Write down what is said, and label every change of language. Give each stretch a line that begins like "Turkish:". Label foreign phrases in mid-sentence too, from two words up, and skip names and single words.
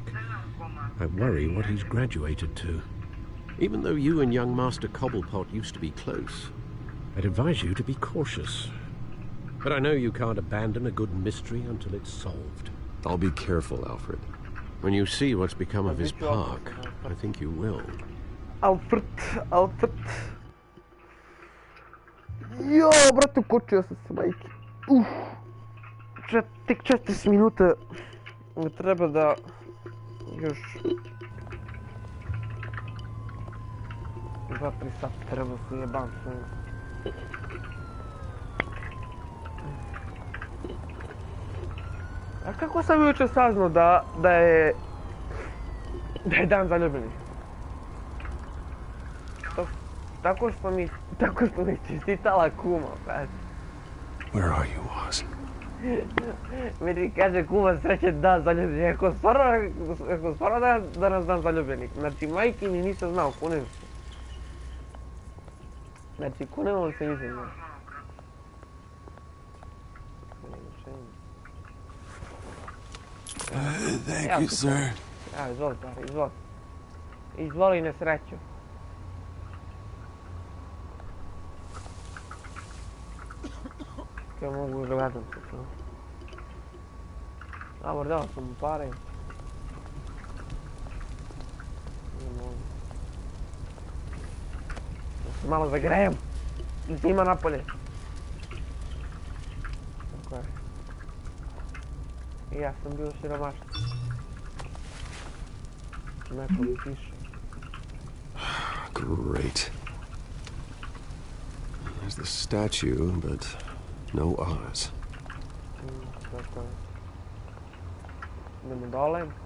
English: I worry what he's graduated to. Even though you and young Master Cobblepot used to be close, I'd advise you to be cautious. But I know you can't abandon a good mystery until it's solved. I'll be careful, Alfred. When you see what's become of his park, I think you will. Alfred.
Serbian: Jo, brate, ukočio sam se, majke. Tek 40 minuta. Treba da... još... 2-3 sata treba se jebam s njim. A kako sam jučer saznao da je dan zaljubljenih? Tako što mi čestitala kuma, brate.
English: Where are you, Oz?
Serbian: Meni kaže kuma srećen dan zaljubljenih. Ako stvarno danas dan zaljubljenih. Znači, majke mi nisam znao, kunem se. Znači, kunem se nisam znao.
English: Thank you, sir.
Serbian: Ja, izvoli, izvoli. Izvoli nesreću. Kaj mogu gledam se tu. Dobro, dao sam mu pare. Da se malo zagrejem. Zima napolje. Tako je. I ja sam bio siromašan. Neko mi piše.
English: Great. There's the statue, but no Oz.
Serbian: Tako je. Idemo dole.